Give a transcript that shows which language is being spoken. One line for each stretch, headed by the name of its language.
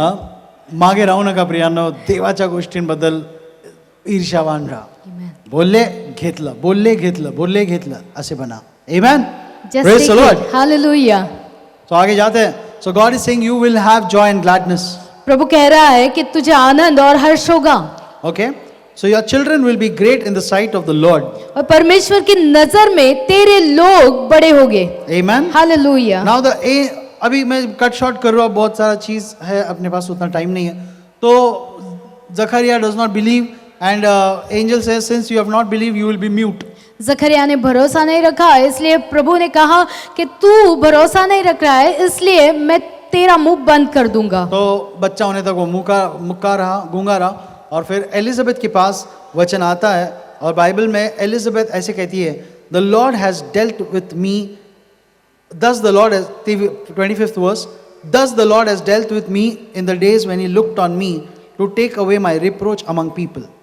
Marathi: हा, मागे राहू नका प्रियांनो, देवाच्या गोष्टींबद्दल ईर्ष्यावान राहा। बोलले घेतलं, बोलले घेतलं, बोलले घेतलं, असे बना।
English: Amen, praise the Lord. Hallelujah.
Hindi: तो आगे जाते हैं।
English: So god is saying you will have joy and gladness.
Hindi: प्रभु कह रहा है कि तुझे आनंद और हर्ष होगा।
English: Okay, so your children will be great in the sight of the Lord.
Hindi: और परमेश्वर की नजर में तेरे लोग बड़े होंगे। आमेन। हालेलुया।
English: now the
Hindi: अभी मैं कट शॉर्ट कर रहा हूँ, बहुत सारा चीज है, अपने पास उतना टाइम नहीं है।
English: तो Zechariah does not believe and angel says since you have not believe you will be mute.
Hindi: जकरिया ने भरोसा नहीं रखा, इसलिए प्रभु ने कहा कि तू भरोसा नहीं रख रहा है, इसलिए मैं तेरा मुंह बंद कर दूंगा। तो बच्चा होने तक वो मुक्का रहा, गूंगा रहा। और फिर एलिजाबेथ के पास वचन आता है और बाइबल में एलिजाबेथ ऐसे कहती है,
English: The Lord has dealt with me, thus the Lord has, 25th verse, thus the Lord has dealt with me in the days when he looked on me to take away my reproach among people।